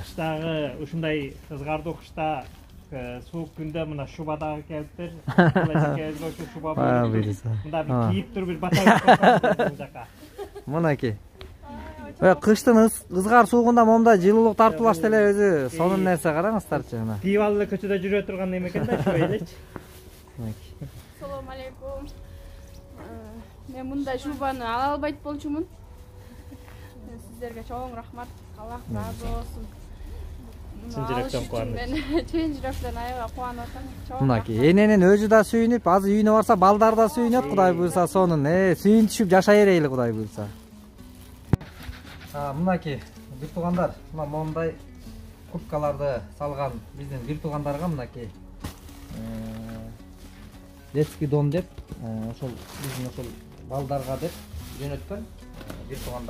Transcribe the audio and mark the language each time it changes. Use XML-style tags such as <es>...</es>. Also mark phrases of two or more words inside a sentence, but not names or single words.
<ky>кыштагы ушундай ызгардуу кышта суук күндө мына шубадагы келиптир. Эжекебизге ошо шуба Буйруса. мында бир кийип туруп бир бата бул жака. Мынакей. Кыштын ызгар суугунда момундай жылуулук тартуулаш деле өзү сонун нерсе, караңыздарчы мына. Кийип алып эле көчөдө жүрө турган неме экен да, ушу элечи.</ky> <uz>Assalomu alaykum. Men bunday shubani</uz> <ky>ала албайт болчумун.</ky> <uz>Sizlarga cho'ng rahmat. Alloh rozi bo'lsin.</uz> <ky>Чын жүрөктөн кубанып. Чын жүрөктөн аябай кубанып атам. Мынакей эненин өзү да сүйүнүп, азыр үйүнө барса балдар да сүйүнөт, Кудай буйруса сонун. Сүйүнтүшүп жашай берейли, Кудай буйруса. Мынакей бир туугандар, мына мондай курткаларды салган биздин бир туугандарга мынакей детский дом деп, ошол биздин ошол балдарга деп жөнөткөн бир туугандар.</ky>